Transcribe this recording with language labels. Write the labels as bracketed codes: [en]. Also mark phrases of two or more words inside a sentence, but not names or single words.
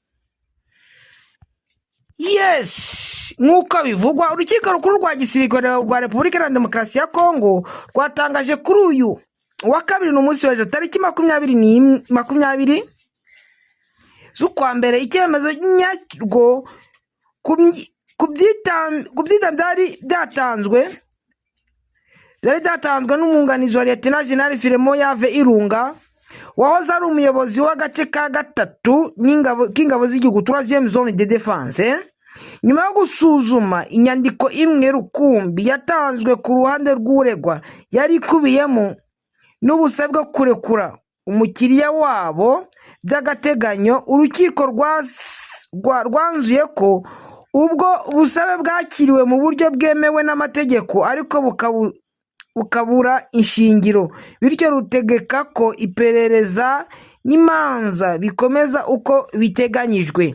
[rw] Yes, nk'uko bivugwa urukiko rukuru rwa gisirikare rwa Repubulika Iharanira Demokarasi ya Kongo rwatangaje kuri uyu wa kabiri n'umunsi w'ejo tariki 20 z'ukwa mbere icyemezo nyarwo kubyita byari byatanzwe n'umwunganizi wa Lieutenant General Filimo Yave Irunga, wahoze ari umuyobozi w'agace ka gatatu k'ingabo z'igihugu [fr] 3e zone de défense, [rw] nyuma yo gusuzuma inyandiko imwe rukumbi yatanzwe ku ruhande rw'uregwa yari ikubiyemo n'ubusabe bwo kurekura umukiriya wabo by'agateganyo. Urukiko rwanzuye ko ubwo busabe bwakiriwe mu buryo bwemewe n'amategeko ariko bukabura ishingiro, bityo rutegeka ko iperereza n'imanza bikomeza uko biteganyijwe.